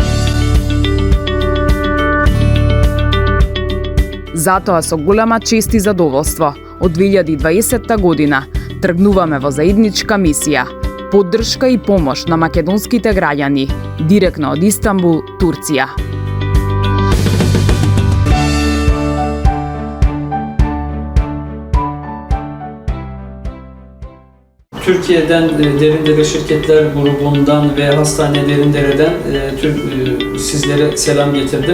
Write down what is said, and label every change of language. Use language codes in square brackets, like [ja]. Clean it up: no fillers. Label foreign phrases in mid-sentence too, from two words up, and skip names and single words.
[mk] Затоа со голема чест и задоволство од 2020 година тргнуваме во заедничка мисија – поддршка и помош на македонските граѓани, директно од Истанбул, Турција. [tr] Türkiye'den Derindere Şirketler Grubu'ndan ve Hastane Derindere'den sizlere selam getirdim.